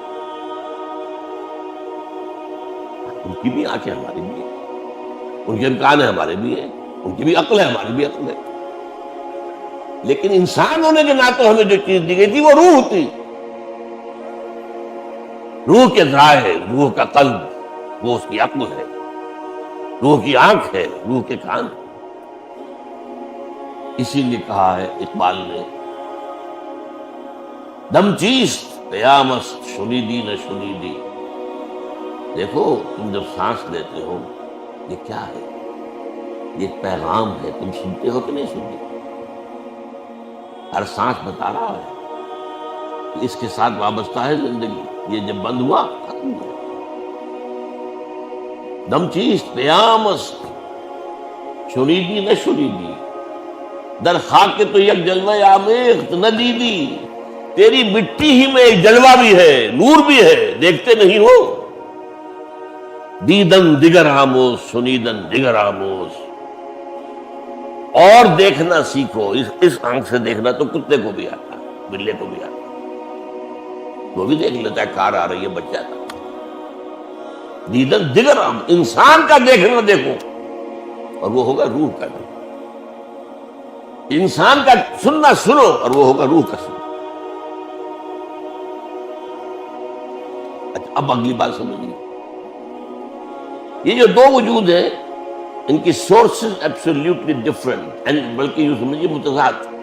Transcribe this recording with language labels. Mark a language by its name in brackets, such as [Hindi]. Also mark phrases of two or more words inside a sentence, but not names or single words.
[Urdu] ان کی بھی آنکھیں ہماری بھی ہیں، ان کے کان ہیں ہمارے بھی ہیں، ان کی بھی عقل ہے ہماری بھی عقل ہے، لیکن انسان ہونے کے ناطے ہمیں جو چیز دی گئی تھی وہ روح تھی، روح کے ذرائع، روح کا قلب، وہ اس کی عقل ہے، روح کی آنکھ ہے، روح کے کان۔ اسی لیے کہا ہے اقبال نے، [Persian] دم چیست قیامت شنیدی نہ شنیدی، [Urdu] دیکھو تم جب سانس لیتے ہو یہ کیا ہے؟ یہ پیغام ہے، تم سنتے ہو کہ نہیں سنتے؟ ہر سانس بتا رہا ہے اس کے ساتھ وابستہ ہے زندگی. یہ جب بند ہوا ختم ہوا. [Persian] دم چیست پیام است شنیدی نہ شنیدی در خاک تو یک جلوہ آمیخت نہ دیدی. [Urdu] تیری مٹی ہی میں ایک جلوہ بھی ہے، نور بھی ہے، دیکھتے نہیں ہو. [Persian] دیدن دیگر آموز سنیدن دیگر آموز. [Urdu] اور دیکھنا سیکھو. اس آنکھ سے دیکھنا تو کتے کو بھی آتا ہے، بلے کو بھی آتا ہے، وہ بھی دیکھ لیتا ہے کار آ رہی ہے بچ جاتا. [Persian] دیدن دیگر آموز، [Urdu] انسان کا دیکھنا دیکھو اور وہ ہوگا روح کا دیکھنا. انسان کا سننا سنو اور وہ ہوگا روح کا سنو. اچھا اب اگلی بات سمجھیے. یہ جو دو وجود ہیں ان کی [English] sources absolutely different, [Urdu] اینڈ بلکہ یوں سمجھیے متضاد.